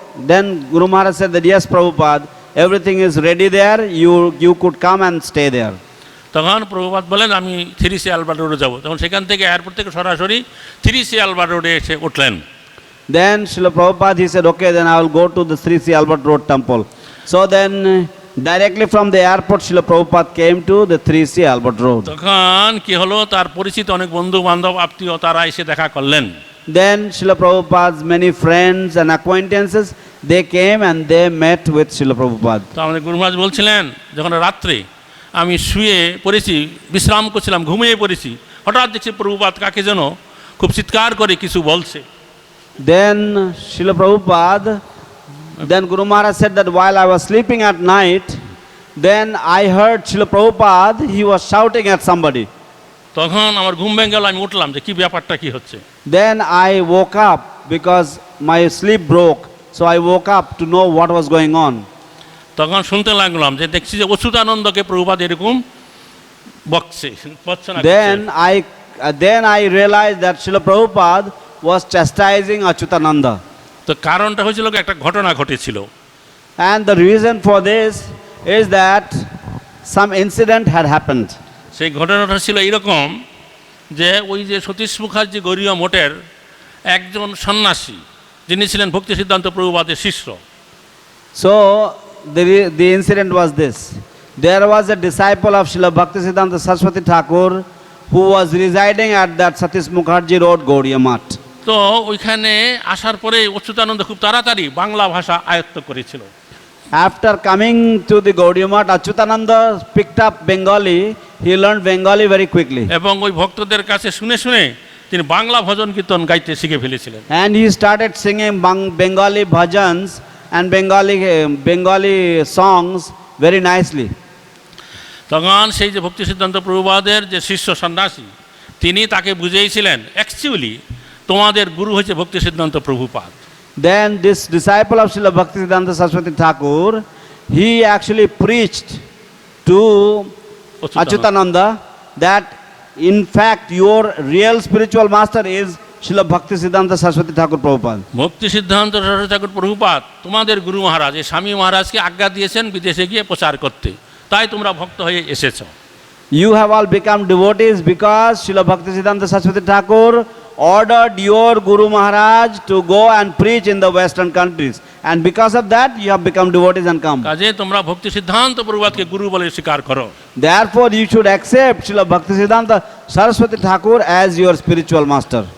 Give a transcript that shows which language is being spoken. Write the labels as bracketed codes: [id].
[en] Then Guru Maharaj said that yes Prabhupada, everything is ready there, you could come and stay there. [bn] তখন প্রভুপাদ বলেন আমি 3C Albert রোডে যাব। তখন সেখান থেকে এয়ারপোর্ট থেকে সরাসরি 3C আলবার্ট রোডে এসে উঠলেন। [en] Then Srila Prabhupada, he said, okay, then I will go to the 3C Albert Road temple. So then Directly from the airport, Srila Prabhupada came to the 3C Albert Road. [bn] তখন কি হলো, তার পরিচিত অনেক বন্ধু বান্ধব আত্মীয় তারা এসে দেখা করলেন। [en] Then Srila Prabhupada's many friends and acquaintances, they came and they met with Srila Prabhupada. [bn] তো আমাদের গুরু মহারাজ বলছিলেন, যখন রাত্রে আমি শুয়ে পড়েছি, বিশ্রাম করছিলাম, ঘুমিয়ে পড়েছি, হঠাৎ দেখছি প্রভুপাদ কাকে যেন খুব চিৎকার করে কিছু বলছে। [en] Then Srila Prabhupada, then Guru Maharaj said that while I was sleeping at night, then I heard Srila Prabhupada, he was shouting at somebody. [bn] তখন আমার ঘুম ভেঙে গেল, আমি উঠলাম যে কি ব্যাপারটা কি হচ্ছে। [en] Then I woke up because my sleep broke, so I woke up to know what was going on. [bn] তখন শুনতে লাগলাম যে দেখছি যে অচ্যুতানন্দকে প্রভুপাদ এরকম বকছে, ভৎসনা করছে। [en] Then I realized that Srila Prabhupada was chastising Achyutananda. [bn] তো কারণটা হয়েছিল একটা ঘটনা ঘটেছিল। [en] And the reason for this is that some incident had happened. [bn] সেই ঘটনাটা ছিল এরকম যে ওই যে সতীশ মুখার্জি গৌরীয় মঠের একজন সন্ন্যাসী, যিনি ছিলেন ভক্তি সিদ্ধান্ত প্রভুপাদের শিষ্য। [en] So the incident was this. There was a disciple of Srila Bhaktisiddhanta Saraswati Thakur who was residing at that Satish Mukherjee Road, Gaudiya Math. [bn] তো ওইখানে আসার পরে অচ্যুতানন্দ খুব তাড়াতাড়ি বাংলা ভাষা আয়ত্ত করেছিল। [en] After coming to the Gaudiya Math, Achyutananda picked up Bengali. He learned Bengali very quickly. [bn] এবং ওই ভক্তদের কাছে শুনে শুনে তিনি বাংলা ভজন কীর্তন গাইতে শিখে ফেলেছিলেন। [en] And he started singing Bengali bhajans and Bengali songs very nicely. [bn] তখন সেই যে ভক্তি সিদ্ধান্ত প্রভুপাদের যে শিষ্য সন্ন্যাসী, তিনি তাকে বুঝিয়েছিলেন অ্যাকচুয়ালি তোমাদের গুরু হচ্ছে ভক্তি সিদ্ধান্ত Prabhupada. [en] Then this disciple of Srila Bhaktisiddhanta Saraswati Thakur, he actually preached to Achyutananda that in fact your real spiritual master is Srila Bhaktisiddhanta Saraswati Thakur Prabhupada. [bn] ভক্তি সিদ্ধান্ত সরস্বতী ঠাকুর প্রভুপাদ তোমাদের গুরু মহারাজ, এই স্বামী মহারাজকে আজ্ঞা দিয়েছেন বিদেশে গিয়ে প্রচার করতে, তাই তোমরা ভক্ত হয়ে এসেছো। [en] You have all become devotees because Srila Bhaktisiddhanta Saraswati Thakur ordered your Guru Maharaj to go and preach in the western countries, and because of that you have become devotees and come. [bn] কাজে তোমরা ভক্তি সিদ্ধান্ত প্রভুপাদকে গুরু বলে স্বীকার করো। [en] Therefore you should accept Srila Bhaktisiddhanta Saraswati Thakur as your spiritual master.